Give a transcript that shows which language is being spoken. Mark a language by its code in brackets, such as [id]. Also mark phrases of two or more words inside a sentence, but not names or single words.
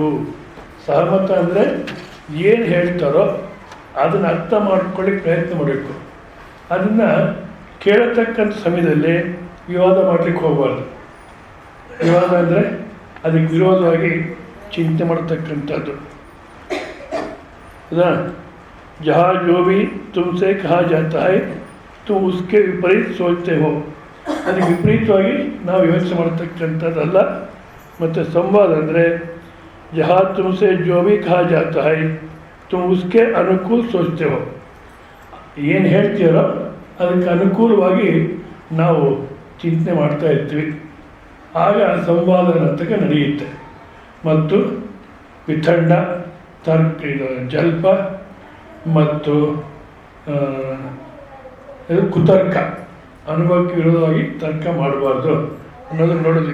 [kn] ಸಹಮತ ಅಂದರೆ ಏನು ಹೇಳ್ತಾರೋ ಅದನ್ನು ಅರ್ಥ ಮಾಡ್ಕೊಳ್ಳಿಕ್ಕೆ ಪ್ರಯತ್ನ ಮಾಡಬೇಕು. ಅದನ್ನು ಕೇಳತಕ್ಕಂಥ ಸಮಯದಲ್ಲಿ ವಿವಾದ ಮಾಡಲಿಕ್ಕೆ ಹೋಗಬಾರ್ದು. ವಿವಾದ ಅಂದರೆ ಅದಕ್ಕೆ ವಿರೋಧವಾಗಿ ಚಿಂತೆ ಮಾಡತಕ್ಕಂಥದ್ದು. [hi] ಅದಾ जहाँ जो भी तुमसे कहा जाता है तुम उसके विपरीत सोचते हो. [kn] ಅದಕ್ಕೆ ವಿಪರೀತವಾಗಿ ನಾವು ಯೋಚನೆ ಮಾಡತಕ್ಕಂಥದ್ದಲ್ಲ. ಮತ್ತು ಸಂವಾದ ಅಂದರೆ [hi] जहाँ तुमसे जो भी कहा जाता है तुम उसके ಅನುಕೂಲ सोचते हो. [kn] ಏನು ಹೇಳ್ತೀರೋ ಅದಕ್ಕೆ ಅನುಕೂಲವಾಗಿ ನಾವು ಚಿಂತನೆ ಮಾಡ್ತಾ ಇರ್ತೀವಿ. ಆಗ ಸಂವಾದ ನರ್ತಕ ನಡೆಯುತ್ತೆ. ಮತ್ತು ವಿತಂಡ, ತರ್ಕ, ಜಲ್ಪ ಮತ್ತು ಕುತರ್ಕ, ಅನುಭವಕ್ಕೆ ವಿರೋಧವಾಗಿ ತರ್ಕ ಮಾಡಬಾರ್ದು ಅನ್ನೋದನ್ನು ನೋಡಿದ್ವಿ.